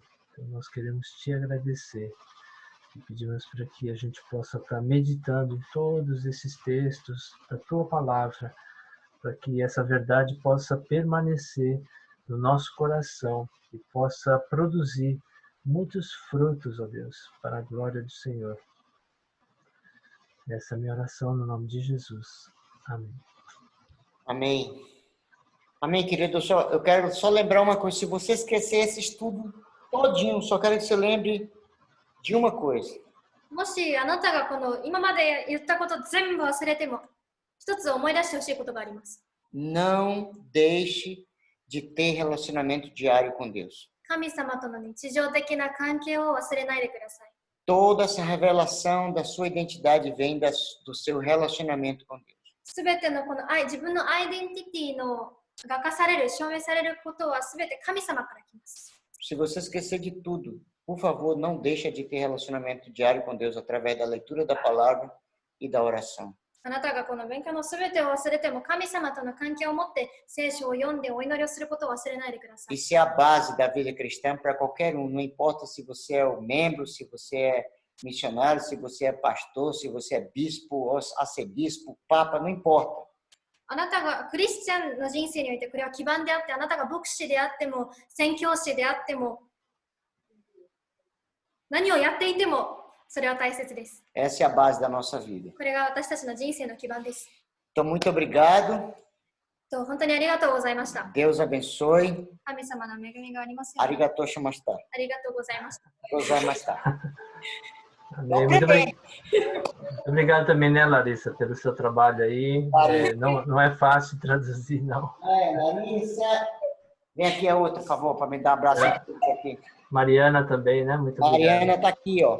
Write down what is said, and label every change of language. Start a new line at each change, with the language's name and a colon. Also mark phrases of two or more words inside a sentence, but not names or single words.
Portuguese: Então, nós queremos Te agradecer. E pedimos para que a gente possa estar meditando em todos esses textos da Tua Palavra, para que essa verdade possa permanecer no nosso coração e possa produzir muitos frutos, ó Deus, para a glória do Senhor. Essa é a minha oração no nome de Jesus. Amém. Amém. Amém, querido. Eu quero só lembrar uma coisa. Se você esquecer esse estudo todinho, só quero que você lembre de uma coisa.
Japanese: もしあなたがこの今まで言ったこと全部忘れても、一つ思い出してほしいことがあります。
Portuguese: Não deixe de ter relacionamento diário com Deus.
Japanese: 神様との日常的な関係を忘れないでください。
Portuguese: Toda essa revelação da sua identidade vem do seu relacionamento com Deus.
Japanese: すべてのこの自分のアイデンティティのが明かされる、証明されることはすべて神様から来ます。
Portuguese: Se você esquecer de tudo, por favor, não deixe de ter relacionamento diário com Deus através da leitura da palavra e da oração.
Japanese: あなたがこの勉強のすべてを忘れても神様との関係を持って聖書を読んでお祈りをすることを忘れないでください。
Portuguese: Isso é a base da vida cristã para qualquer um. Não importa se você é o membro, se você é missionário, se você é pastor, se você é bispo, arcebispo, papa, não importa.
Japanese: あなたがクリスチャンの人生においてこれは基盤であって、あなたが牧師であっても宣教師であっても何をやっていてもそれは大切です。
Portuguese: Essa é a base da nossa vida.
Japanese: これが私たちの人生の基盤です。
Portuguese: Então, muito obrigado.
Japanese: 本当にありがとうございました。
Portuguese: Deus abençoe.
Japanese: 神様の恵みがありますように。ありがとう しました. ありがとうございました。 Gozaimashita.
Portuguese: Amém. Muito obrigado também, né, Larissa, pelo seu trabalho aí. Não é fácil traduzir, não. Larissa. Vem aqui a outra, por favor, para me dar um abraço aqui. Mariana também, né? Muito obrigado. Mariana está aqui, ó.